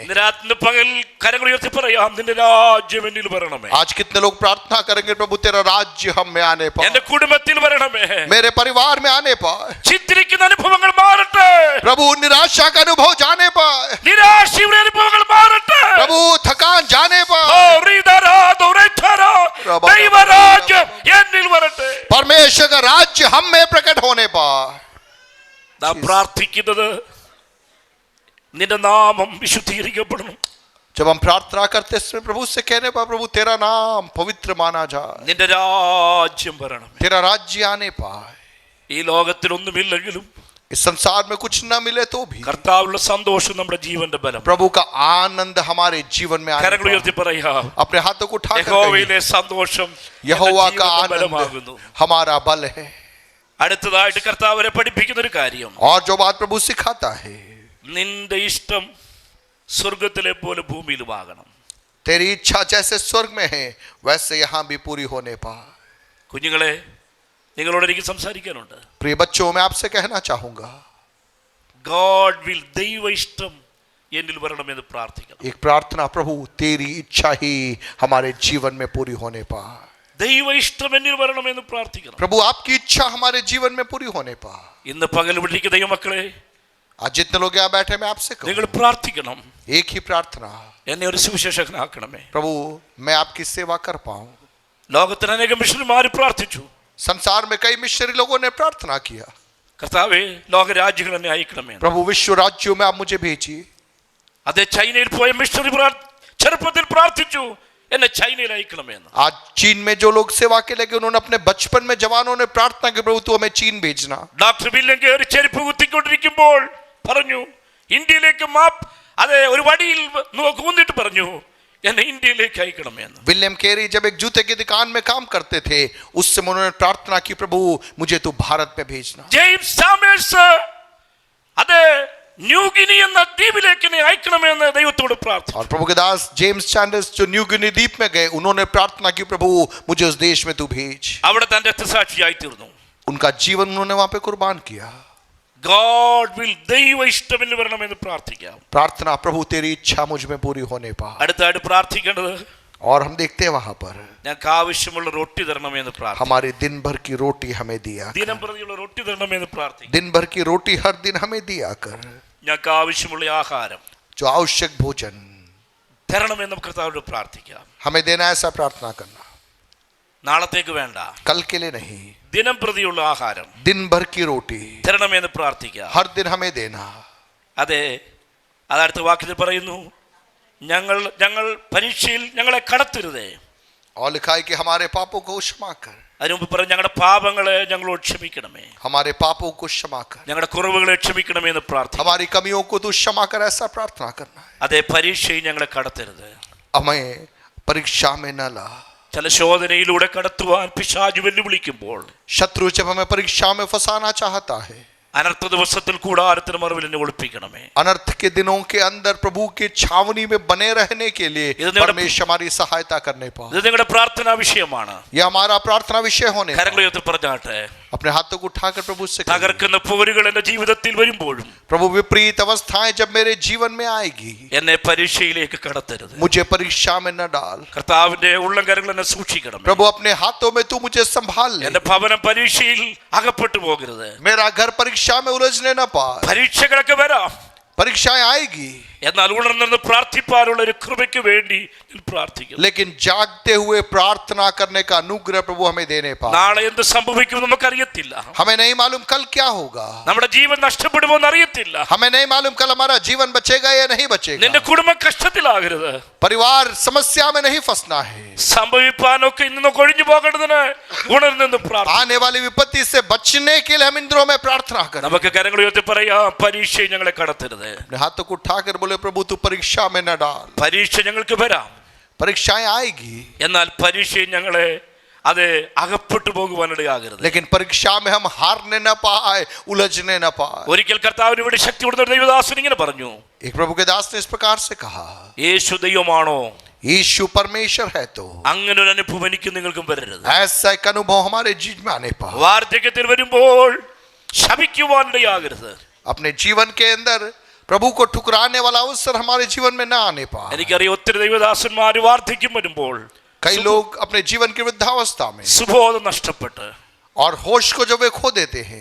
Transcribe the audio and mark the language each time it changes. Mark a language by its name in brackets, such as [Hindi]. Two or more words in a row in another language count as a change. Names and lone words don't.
[Malayalam] രാത്രി പകൽ കരങ്ങൾ ഉയർത്തി പറയാം, നിന്റെ രാജ്യം എന്നിൽ വരണമേ. [Hindi] आज कितने लोग प्रार्थना करेंगे, प्रभु तेरा राज्य हम में आने पर, [Malayalam] എന്റെ കുടുംബത്തിൽ വരണമേ. [Hindi] मेरे परिवार में आने पर, [Malayalam] ചിന്തിക്കുന്ന അനുഭവങ്ങൾ മാറട്ടെ. [Hindi] प्रभु निराशा का अनुभव जाने पर, [Malayalam] നിരാശയുടെ അനുഭവങ്ങൾ മാറട്ടെ. [Hindi] प्रभु थकान जाने पर, [Malayalam] ദൈവരാജ്യം എന്നിൽ വരട്ടെ. [Hindi] परमेश्वर का राज्य हम में प्रकट होने पर. [Malayalam] നാം പ്രാർത്ഥിക്കുന്നത് നിന്റെ നാമം വിശുദ്ധീകരിക്കപ്പെടണം. [Hindi] जब हम प्रार्थना करते हैं प्रभु से कहने पर, प्रभु तेरा नाम पवित्र माना जाए, [Malayalam] നിന്റെ രാജ്യം വരണം. [Hindi] तेरा राज्य आने पाए. [Malayalam] ഈ ലോകത്തിൽ ഒന്നുമില്ലെങ്കിലും [Hindi] इस संसार में कुछ न मिले तो भी [Malayalam] കർത്താവിലുള്ള സന്തോഷം നമ്മുടെ ജീവന്റെ ബലം. [Hindi] प्रभु का आनंद हमारे जीवन में आने [Malayalam] കരങ്ങൾ ഉയർത്തി [Hindi] पाए. [Malayalam] പറയാം, [Hindi] अपने हाथों को उठा कर [Malayalam] യഹോവയിലെ സന്തോഷം [Hindi] यहोवा [Malayalam] എന്റെ [Hindi] का [Malayalam] ജീവന്റെ [Hindi] आनंद [Malayalam] ബലമാകുന്നു. [Hindi] हमारा बल है. [Malayalam] അടുത്തതായിട്ട് കർത്താവിനെ പഠിപ്പിക്കുന്ന ഒരു കാര്യം, [Hindi] और जो बात प्रभु सिखाता है, [Malayalam] നിന്റെ ഇഷ്ടം സ്വർഗത്തിലെ പോലെ ഭൂമിയിലുമാകണം. [Hindi] तेरी इच्छा जैसे स्वर्ग में है वैसे यहाँ भी पूरी होने पाए. [Malayalam] കുഞ്ഞുങ്ങളെ, നിങ്ങളോട് എനിക്ക് സംസാരിക്കാനുണ്ട്. [Hindi] प्रिय बच्चों, मैं आपसे कहना चाहूंगा, [English] God will, [Malayalam] ദൈവ ഇഷ്ടം എന്നിൽ വരണമെന്ന് പ്രാർത്ഥിക്കണം. [Hindi] एक प्रार्थना, प्रभु तेरी इच्छा ही हमारे जीवन में पूरी होने पाए. [Malayalam] ദൈവ ഇഷ്ടം എന്നിൽ വരണമെന്ന് പ്രാർത്ഥിക്കണം. [Hindi] प्रभु आपकी इच्छा हमारे जीवन में पूरी होने पाए. [Malayalam] ഇന്ന് പകൽ വിളിക്കുന്ന ദൈവമക്കളെ, [Hindi] आज जितने लोग यहाँ बैठे, मैं आपसे [Malayalam] നിങ്ങൾ [Hindi] कहूँ, [Malayalam] പ്രാർത്ഥിക്കണം, [Hindi] एक ही प्रार्थना, [Malayalam] എന്നെ ഒരു സുവിശേഷകനാക്കണമേ. [Hindi] प्रभु मैं आपकी सेवा कर पाऊं. [Malayalam] ലോകത്തിന് അനേകം മിഷണറിമാർ പ്രാർത്ഥിച്ചു. [Hindi] संसार में कई मिशनरी लोगों ने प्रार्थना किया, [Malayalam] കർത്താവേ, ലോകരാജ്യങ്ങൾ എന്നെ അയക്കണമേ. [Hindi] प्रभु विश्व राज्यों में आप मुझे भेजिए. [Malayalam] അതേ ചൈനയിൽ പോയ മിഷണറി ചെറുപ്പത്തിൽ പ്രാർത്ഥിച്ചു, എന്നെ ചൈനയിൽ അയക്കണമെന്ന്. [Hindi] आज चीन में जो लोग सेवा के लगे, उन्होंने अपने बचपन में जवानों ने प्रार्थना की, प्रभु तू हमें चीन भेजना. [Malayalam] ഡോക്ടർ വില്യം കയറി ചെരുപ്പ് കുത്തിക്കൊണ്ടിരിക്കുമ്പോൾ പറഞ്ഞു, ഇന്ത്യയിലേക്ക് അതെ ഒരു വടിയിൽ കൂന്നിട്ട് പറഞ്ഞു, എന്നെ ഇന്ത്യയിലേക്ക് അയക്കണമെന്ന്. [Hindi] विलियम केरी जब एक जूते की दुकान में काम करते थे, उस समय उन्होंने प्रार्थना की, प्रभु मुझे तू भारत में भेजना. [Malayalam] ജെയിംസ് ചാമേഴ്സ് അതെ ന്യൂഗിനി എന്ന ദ്വീപിലേക്ക് എന്നെ അയക്കണമെന്ന് ദൈവത്തോട് പ്രാർത്ഥിച്ചു. [Hindi] और प्रभु के दास जेम्स चैंडर्स जो न्यू गिनी द्वीप में गए, उन्होंने प्रार्थना की, प्रभु मुझे उस देश में तू भेज. [Malayalam] അവിടെ തന്റെ രക്തസാക്ഷിയായി തീർന്നു. [Hindi] उनका जीवन उन्होंने वहां पे कुर्बान किया. [English] God will, [Malayalam] ദൈവ ഇഷ്ടമെന്ന് വരണമെന്ന് പ്രാർത്ഥിക്കാം. [Hindi] प्रार्थना, प्रभु तेरी इच्छा मुझ में पूरी होने पाए. [Malayalam] അടുത്തായിട്ട് പ്രാർത്ഥിക്കേണ്ടത്, [Hindi] और हम देखते हैं वहां पर, [Malayalam] ഞങ്ങൾക്ക് ആവശ്യമുള്ള റൊട്ടി തരണമെന്ന് പ്രാർത്ഥിക്കാം. [Hindi] हमारे दिन भर की रोटी हमें दिया कर. [Malayalam] ദിനം പ്രതിയുള്ള റൊട്ടി തരണമെന്ന് പ്രാർത്ഥിക്കാം. [Hindi] दिन भर की रोटी हर दिन हमें दिया कर. [Malayalam] ഞങ്ങൾക്ക് ആവശ്യമുള്ള ആഹാരം [Hindi] जो आवश्यक भोजन [Malayalam] തരണമെന്ന് കർത്താവിനോട് പ്രാർത്ഥിക്കാം. [Hindi] हमें देना, ऐसा प्रार्थना करना. [Malayalam] നാളത്തേക്ക് വേണ്ട, [Hindi] कल के लिए नहीं, [Malayalam] ദിനം പ്രതിയുള്ള ആഹാരം [Hindi] दिन भर की रोटी [Malayalam] തരണമെന്ന് പ്രാർത്ഥിക്കാം. [Hindi] हर दिन हमें देना. [Malayalam] അതെ, അതടുത്ത വാക്യത്തിൽ പറയുന്നു, ഞങ്ങൾ പരീക്ഷയിൽ ഞങ്ങളെ കടത്തരുതേ. [Hindi] और लिखा है कि हमारे पापों को क्षमा कर. [Malayalam] അതിനു മുമ്പ് പറഞ്ഞു, ഞങ്ങളുടെ പാപങ്ങളെ ഞങ്ങളോട് ക്ഷമിക്കണമേ, [Hindi] हमारे पापों को क्षमा कर. [Malayalam] ഞങ്ങളുടെ കുറവുകളെ ക്ഷമിക്കണമേ എന്ന് പ്രാർത്ഥിക്കാം. [Hindi] हमारी कमियों को तू क्षमा कर, ऐसा प्रार्थना करना है. [Malayalam] അതെ, പരീക്ഷയിൽ ഞങ്ങളെ കടത്തരുത്. [Hindi] हमें परीक्षा में न ला. [Malayalam] ചില ശോധനയിലൂടെ കടത്തുവാൻ പിശാച് വെല്ലുവിളിക്കുമ്പോൾ, [Hindi] शत्रु जब हमें परीक्षा में फंसाना चाहता है, [Malayalam] അനർത്ഥ ദിവസത്തിൽ കൂടാരത്തിന് മറവിൽ എന്നെ ഒളിപ്പിക്കണമേ. [Hindi] अनर्थ के दिनों के अंदर प्रभु के छावनी में बने रहने के लिए परमेश्वर हमारी सहायता करने पाए. [Malayalam] ഇത് നിങ്ങളുടെ പ്രാർത്ഥനാ വിഷയമാണ്. [Hindi] यह हमारा प्रार्थना विषय होने पाए. [Malayalam] കരങ്ങൾ ഉയർത്തി പറഞ്ഞാട്ടെ, [Hindi] अपने हाथों को उठाकर प्रभु से कहिए, [Malayalam] തകർക്കുന്ന പോരുകൾ എന്റെ ജീവിതത്തിൽ വരുമ്പോഴും [Hindi] प्रभु विपरीत अवस्थाएं जब मेरे जीवन में आएगी, [Malayalam] എന്നെ പരീക്ഷയിലേക്ക് കടത്തരുത്. [Hindi] मुझे परीक्षा में न डाल. [Malayalam] കർത്താവിന്റെ ഉള്ളം കരങ്ങൾ എന്നെ സൂക്ഷിക്കണം. [Hindi] प्रभु अपने हाथों में तू मुझे संभाल ले. [Malayalam] എന്റെ ഭവനം പരീക്ഷയിൽ അകപ്പെട്ടു പോകരുത്. [Hindi] मेरा घर परीक्षा में उलझने न पाए. [Malayalam] പരീക്ഷകളൊക്കെ വരാം, [Hindi] परीक्षाएं आएगी, [Malayalam] എന്നാൽ ഉണർന്ന് പ്രാർത്ഥിപ്പാനുള്ള ഒരു കൃപയ്ക്ക് വേണ്ടി ഞാൻ പ്രാർത്ഥിക്കുന്നു. [Hindi] लेकिन जागते हुए प्रार्थना करने का अनुग्रह प्रभु हमें देने पाए. [Malayalam] നാളെ എന്ത് സംഭവിക്കും നമുക്കറിയത്തില്ല. [Hindi] हमें नहीं मालूम कल क्या होगा. [Malayalam] നമ്മുടെ ജീവൻ നഷ്ടപ്പെടുമോ എന്നറിയത്തില്ല. [Hindi] हमें नहीं मालूम कल हमारा जीवन बचेगा या नहीं बचेगा. [Malayalam] നിന്റെ കുടുംബം കഷ്ടത്തിലാകരുത്. [Hindi] परिवार समस्या में नहीं फंसना है. [Malayalam] സംഭവിപ്പാനൊക്കെ ഇന്ന് കൊഴിഞ്ഞു പോകേണ്ടതിന് ഉണർന്നു പ്രാർത്ഥന. [Hindi] आने वाली विपत्ति से बचने के लिए हम इंद्रों में प्रार्थना करें. [Malayalam] നമുക്ക് കരങ്ങൾ ഉയർത്തി പറയാം, പരീക്ഷയെ ഞങ്ങളെ കടത്തരുത്. [Hindi] अपने हाथों को उठाकर बोले, प्रभु तू परीक्षा में न डाल. [Malayalam] പരീക്ഷ ഞങ്ങൾക്ക് വരാം, [Hindi] परीक्षाएं आएगी, [Malayalam] എന്നാൽ പരീക്ഷയെ ഞങ്ങളെ അത് അകപ്പെട്ടു പോകുവാനിടയാകരുത്. [Hindi] लेकिन परीक्षा में हम हारने न पाए, उलझने न पाए. [Malayalam] ഒരിക്കൽ കർത്താവിന് വേണ്ടി ശക്തി കൊടുത്ത ദൈവദാസൻ ഇങ്ങനെ പറഞ്ഞു, [Hindi] एक प्रभु के दास ने इस प्रकार से कहा, [Malayalam] യേശു ദൈവമാണോ, [Hindi] यीशु परमेश्वर है तो [Malayalam] അങ്ങനെ ഒരു അനുഭവം എനിക്ക് നിങ്ങൾക്കും വരരുത്. [Hindi] ऐसा एक अनुभव हमारे जीवन में आने पाए. [Malayalam] വാർദ്ധക്യത്തിൽ വരുമ്പോൾ ശപിക്കുവാനിടയാകരുത്. [Hindi] अपने जीवन के अंदर प्रभु को ठुकराने वाला अवसर हमारे जीवन में ना आने पाए। [Malayalam] എനിക്കറിയാം ഒത്തിരി ദൈവദാസന്മാർ വാർദ്ധക്യം വരുമ്പോൾ [Hindi] कई लोग अपने जीवन की वृद्धावस्था में [Malayalam] സുബോധം നഷ്ടപ്പെട്ട് [Hindi] और होश को जब वे खो देते हैं,